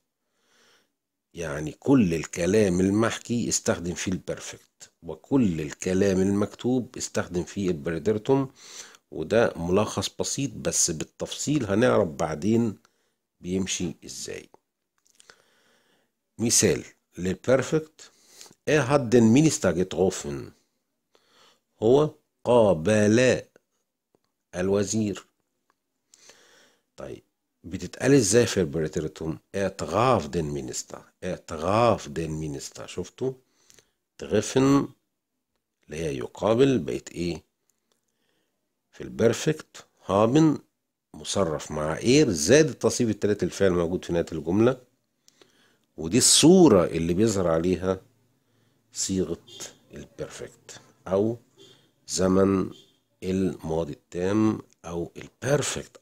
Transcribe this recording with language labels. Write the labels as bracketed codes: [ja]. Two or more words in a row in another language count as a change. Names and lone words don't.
[ar] يعني كل الكلام المحكي استخدم فيه البيرفكت، وكل الكلام المكتوب استخدم فيه البريتيرتوم. وده ملخص بسيط، بس بالتفصيل هنعرف بعدين بيمشي ازاي. مثال للبرفكت: [de] er hat den Minister getroffen. [ar] هو قابل الوزير. طيب، بتتقال ازاي في البريتيرتوم؟ [de] er traf den Minister. er traf den Minister. [ar] شفتوا؟ تغفن اللي هي يقابل بقت ايه؟ في البرفكت هابن مصرف مع اير، زاد التصريف التالت الفعل موجود في نهاية الجملة، ودي الصورة اللي بيظهر عليها صيغة البرفكت أو زمن الماضي التام أو البرفكت.